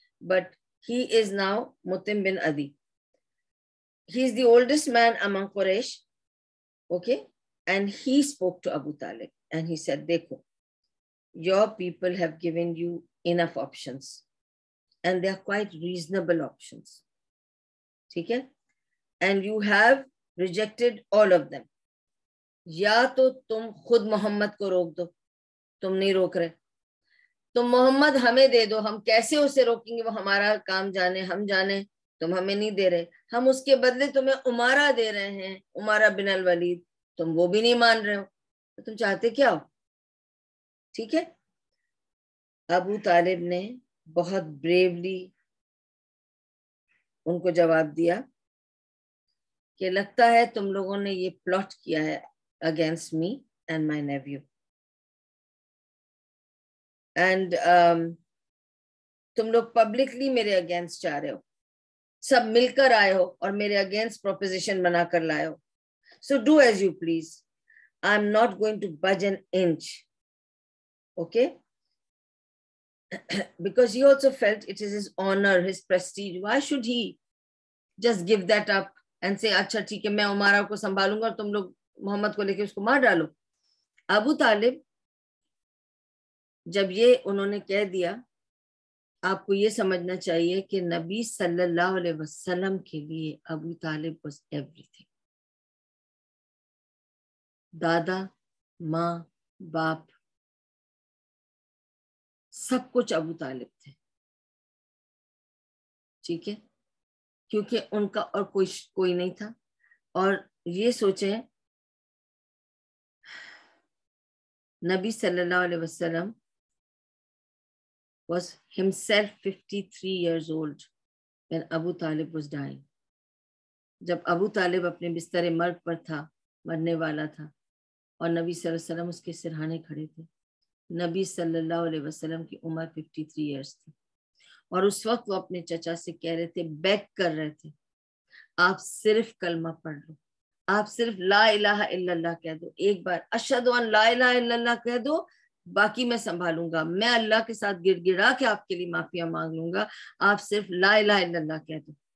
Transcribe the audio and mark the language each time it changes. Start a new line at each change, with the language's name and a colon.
English: but he is now Mutim bin Adi. He is the oldest man among Quraysh, okay? And he spoke to Abu Talib and he said, Dekho, your people have given you enough options and they are quite reasonable options. Okay? And you have rejected all of them.
Hindi: या तो तुम खुद मोहम्मद को रोक दो, तुम नहीं रोक रहे, तुम मोहम्मद हमें दे दो, हम कैसे उसे रोकेंगे, वो हमारा काम जाने, हम जाने, तुम हमें नहीं दे रहे, हम उसके बदले तुम्हें उमारा दे रहे हैं, उमारा बिन अल वलीद, तुम वो भी नहीं मान रहे हो, तो तुम चाहते क्या हो? ठीक है, अबू तालिब ने बहुत ब्रेवली उनको जवाब दिया कि लगता है तुम लोगों ने ये प्लॉट किया है
English: against me and my nephew,
Hindi: and तुम लोग पब्लिकली मेरे अगेंस्ट जा रहे हो, सब मिलकर आए हो और मेरे अगेंस्ट प्रोपोजिशन बनाकर लाए हो.
English: So do as you please, I am not going to budge an inch, okay? Because he also felt it is his honor, his prestige. Why should he just give that up and say,
Hindi: अच्छा ठीक है, मैं उमारा को संभालूंगा और तुम लोग मोहम्मद को लेके उसको मार डालो. अबू तालिब जब ये उन्होंने कह दिया, आपको ये समझना चाहिए कि नबी सल्लल्लाहु अलैहि वसल्लम के लिए अबू तालिब
English: was everything.
Hindi: दादा, माँ, बाप, सब कुछ अबू तालिब थे. ठीक है, क्योंकि उनका और कोई नहीं था. और ये सोचें, नबी सल्लल्लाहु अलैहि वसल्लम
English: was himself 53 years old when Abu Talib was dying.
Hindi: जब अबू तालिब अपने बिस्तर मर्ग पर था, मरने वाला था, और नबी सल्लल्लाहु अलैहि वसल्लम उसके सिरहाने खड़े थे. नबी सल्लल्लाहु अलैहि वसल्लम की उम्र 53 इयर्स थी, और उस वक्त वो अपने चचा से कह रहे थे, बेग कर रहे थे, आप सिर्फ कलमा पढ़ लो, आप सिर्फ ला इलाहा इल्लल्लाह कह दो, एक बार अशहदु अन ला इलाहा इल्लल्लाह कह दो, बाकी मैं संभालूंगा, मैं अल्लाह के साथ गिड़गिड़ा के आपके लिए माफिया मांग लूंगा, आप सिर्फ ला इलाहा इल्लल्लाह कह दो.